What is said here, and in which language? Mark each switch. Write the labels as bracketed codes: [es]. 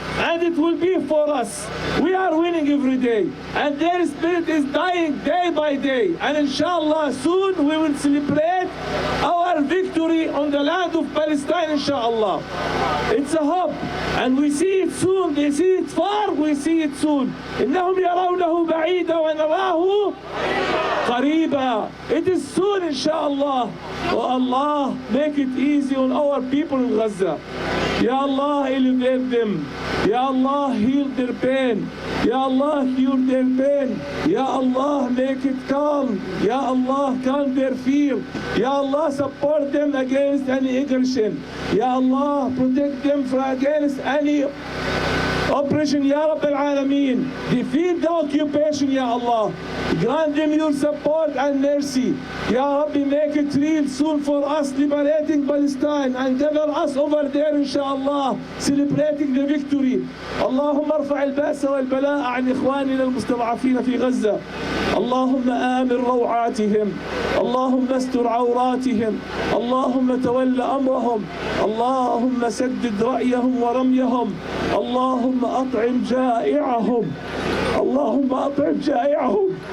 [en] And it will be for us. We are winning every day. And their spirit is dying day by day. And inshallah, soon we will celebrate our victory on the land of Palestine, inshallah. It's a hope. And we see it soon. They see it far, we see it soon. [ar] إنهم يرونه بعيدا ونراه قريبا. [en] It is soon, inshallah. Oh Allah, make it easy on our people in Gaza. Ya Allah, elevate them. Ya Allah, heal their pain. Ya Allah, cure their pain. Ya Allah, make it calm. Ya Allah, calm their fear. Ya Allah, support them against any aggression. Ya Allah, protect them from against any oppression, Ya Rabb al-Alameen. Defeat the occupation, Ya Allah. Grant them your support and mercy. Ya Rabbi, make it real soon for us, liberating Palestine and gather us over there, inshallah, celebrating the victory. [ar] اللهم ارفع البأس والبلاء عن إخواننا المستضعفين في غزة. اللهم آمن روعاتهم. اللهم استر عوراتهم. اللهم تول أمرهم. اللهم سدد رأيهم ورميهم. اللهم أطعم جائعهم. اللهم أطعم جائعهم.